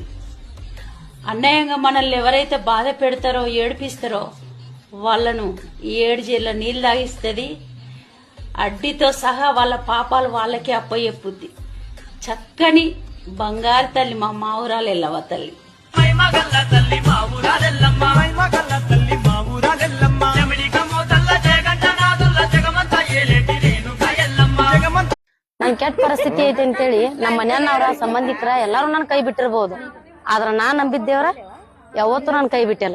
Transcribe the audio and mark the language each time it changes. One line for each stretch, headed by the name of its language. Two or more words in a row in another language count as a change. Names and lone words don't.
Telugu: అన్యాయంగా మనల్ని ఎవరైతే బాధ పెడతారో ఏడిపిస్తారో వాళ్ళను 7 జైళ్ళ నీళ్ళు తాగిస్తుంది. అడ్డితో సహా వాళ్ళ పాపాలు వాళ్ళకే అప్పయ్యప్పుద్ది. చక్కని బంగారు తల్లి మా మావురాలు ఎల్లవ తల్లి.
Kannada: ನನ್ ಕೆಟ್ಟ ಪರಿಸ್ಥಿತಿ ಐತಿ ಅಂತೇಳಿ ನಮ್ಮ ಮನೆಯವ್ರ ಸಂಬಂಧಿಕರ ಎಲ್ಲಾರು ನನ್ ಕೈ ಬಿಟ್ಟಿರ್ಬೋದು. ಆದ್ರ ನಾ ನಂಬಿದ್ದೇವ್ರ ಯಾವತ್ತೂ ನನ್ ಕೈ ಬಿಟ್ಟಿಲ್ಲ.